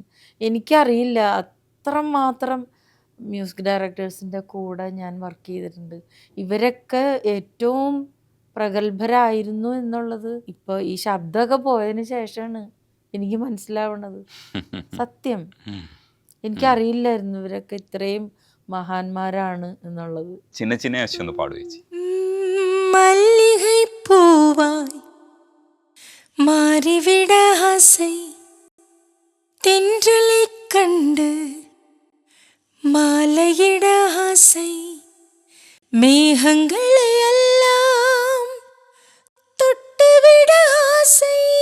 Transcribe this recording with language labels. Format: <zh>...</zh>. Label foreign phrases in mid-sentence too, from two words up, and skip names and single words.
<ml>എനിക്കറിയില്ല അത്രമാത്രം</ml> <en>music directors</en> <ml>കൂടെ ഞാൻ വർക്ക് ചെയ്തിട്ടുണ്ട്. ഇവരൊക്കെ ഏറ്റവും പ്രഗത്ഭരായിരുന്നു എന്നുള്ളത് ഇപ്പോൾ ഈ ശബ്ദമൊക്കെ പോയതിന് ശേഷമാണ് എനിക്ക് മനസ്സിലാവണത്. സത്യം, എനിക്കറിയില്ലായിരുന്നു ഇവരൊക്കെ ഇത്രയും മഹാന്മാരാണ് എന്നുള്ളത്.</ml> <ta>மல்லிகை பூவாய் மாறிவிட ஆசை, தென்றலை கண்டு மாலையிட ஆசை, மேகங்களை எல்லாம் தொட்டுவிட ஆசை,</ta>